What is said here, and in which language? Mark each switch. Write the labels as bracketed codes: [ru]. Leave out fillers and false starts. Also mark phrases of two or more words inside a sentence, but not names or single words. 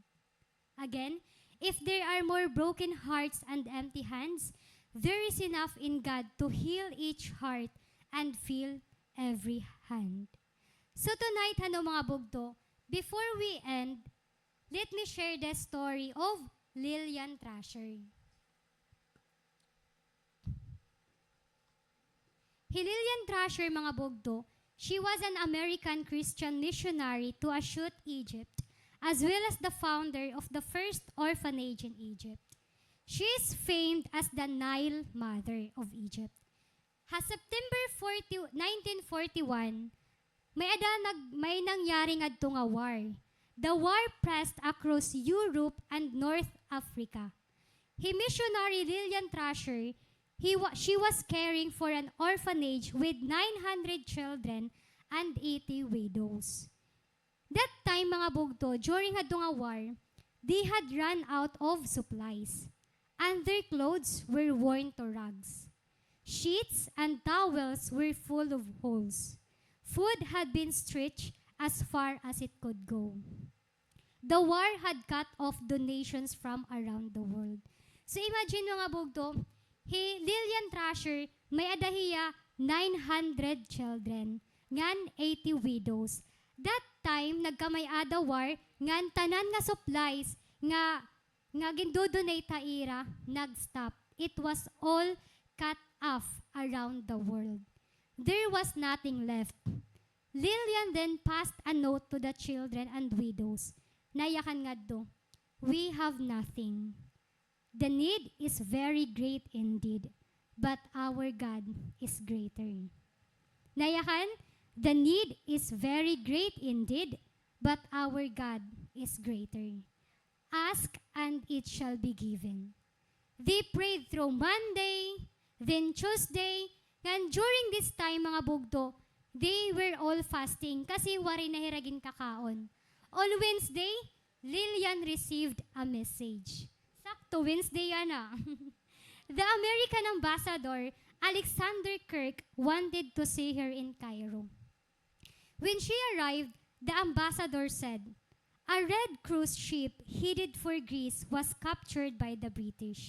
[en] Again, if there are more broken hearts and empty hands, there is enough in God to heal each heart and fill every hand. So tonight, [war] mga bugto, [en] before we end, let me share the story of Lillian Trasher. Lillian Trasher, [war] mga bugto, [en] she was an American Christian missionary to Ashut, Egypt, as well as the founder of the first orphanage in Egypt. She is famed as the Nile Mother of Egypt. [war] September 1941, may nangyaring adto nga war. [en] The war pressed across Europe and North Africa. Missionary Lillian Trasher, she was caring for an orphanage with 900 children and 80 widows. That time, [war] mga bugto, [en] during [war] adto nga [en] war, they had run out of supplies, and their clothes were worn to rags. Sheets and towels were full of holes. Food had been stretched as far as it could go. The war had cut off donations from around the world. So imagine, [war] mga bugto, Lillian Trasher, may adahiya 900 children, ngan 80 widows. [en] That time, [war] nagkamay-ada war, ngan tanan nga supplies, nga gindodonate ta ira, nag-stop. [en] It was all cut off around the world. There was nothing left. Lillian then passed a note to the children and widows. [war] Nayakan nga do, [en] we have nothing. The need is very great indeed, but our God is greater. Nayakan, the need is very great indeed, but our God is greater. Ask and it shall be given. They prayed through Monday, then Tuesday, and during this time, [war] mga bugto, [en] they were all fasting kasi [war] wari na hiragin kakaon. [en] On Wednesday, Lillian received a message. [war] Sakto, Wednesday yan ah. [en] The American ambassador, Alexander Kirk, wanted to see her in Cairo. When she arrived, the ambassador said, a Red Cruise ship headed for Greece was captured by the British.